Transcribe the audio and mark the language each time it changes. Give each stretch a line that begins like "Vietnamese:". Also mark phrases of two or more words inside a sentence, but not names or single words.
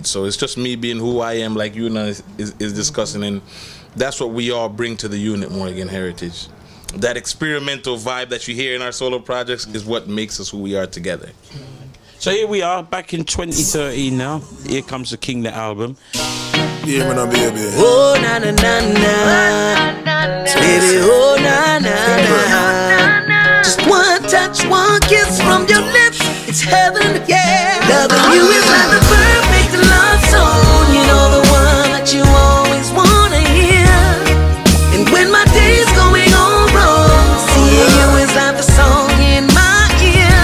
English: So it's just me being who I am, like Una is discussing, and that's what we all bring to the unit, Morgan Heritage. That experimental vibe that you hear in our solo projects is what makes us who we are together. So here we are, back in 2013 now. Here comes the King, the album. Yeah, man, baby. Oh, na na na na. Baby, oh, na na na. Just one touch, one kiss from your lips. It's heaven, yeah. Loving you is like the perfect love song. You know, the one that you always want to hear. And when my day's going on wrong, seeing you is like the song in my ear.